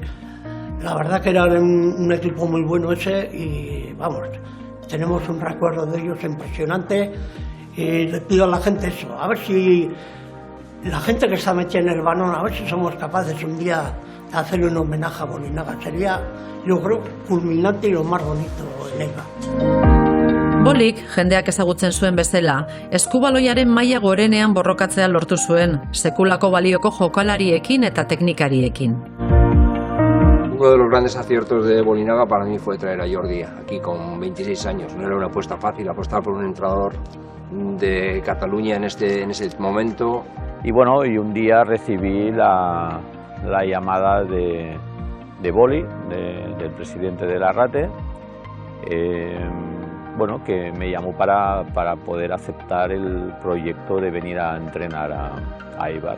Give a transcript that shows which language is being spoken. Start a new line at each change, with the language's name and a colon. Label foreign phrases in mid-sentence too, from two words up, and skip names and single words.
Spanish: La verdad que era un equipo muy bueno ese y vamos, tenemos un recuerdo de ellos impresionante y le pido a la gente eso, a ver si la gente que está metida en el balón, a ver si somos capaces un día de hacerle un homenaje a Bolinaga. Sería, yo creo, culminante y lo más bonito en Eibar.
Basque: Bolik, jendeak ezagutzen zuen bezala, eskubaloiaren maila gorenean borrokatzea lortu zuen, sekulako balioko jokalariekin eta teknikariekin.
Spanish: Uno de los grandes aciertos de Bolinaga para mí fue traer a Jordi aquí con 26 años. No era una apuesta fácil, apostar por un entrenador de Cataluña en ese momento. Y bueno, y un día recibí la llamada de de boli, del presidente del Arrate, bueno, que me llamó para poder aceptar el proyecto de venir a entrenar a Eibar.